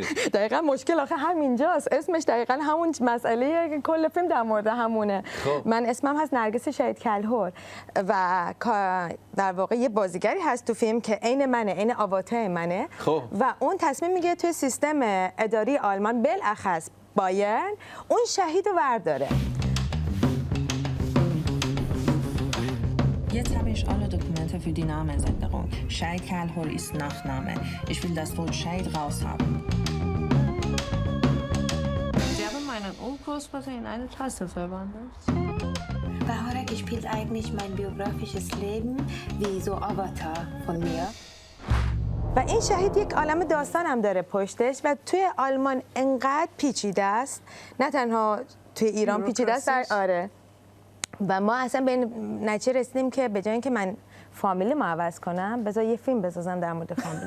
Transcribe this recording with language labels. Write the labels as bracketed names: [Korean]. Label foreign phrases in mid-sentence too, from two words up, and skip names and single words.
[Persian] دقیقاً مشکل آخه همینجاست. اسمش دقیقاً همون مسئله که کل فیلم در مورد همونه. من اسمم هست نرگس شهید کلهر و در واقع یه بازیگری هست تو فیلم که عین منه، عین آواته منه و اون تصمیم میگیره توی سیستم اداری آلمان بالاخص بایرن اون شهید رو ورداره. [German] Jetzt habe ich alle Dokumente für die Namensänderung. Scheid Kallhor ist Nachname. Ich will das Wort Scheid raushaben. Sie haben meinen Urgroßvater in eine Tasse verwandelt. Bahorak spielt eigentlich mein biografisches Leben wie so Avatar von mir. [Persian] و این شهید یک عالم داستان هم داره پشتش و توی آلمان انقدر پیچیده است، نه تنها توی ایران پیچیده است آره. و ما اصلا به نتیجه رسیدیم که به جای اینکه من فامیلیمو عوض کنم بذار یه فیلم بسازم در مورد فامیلی.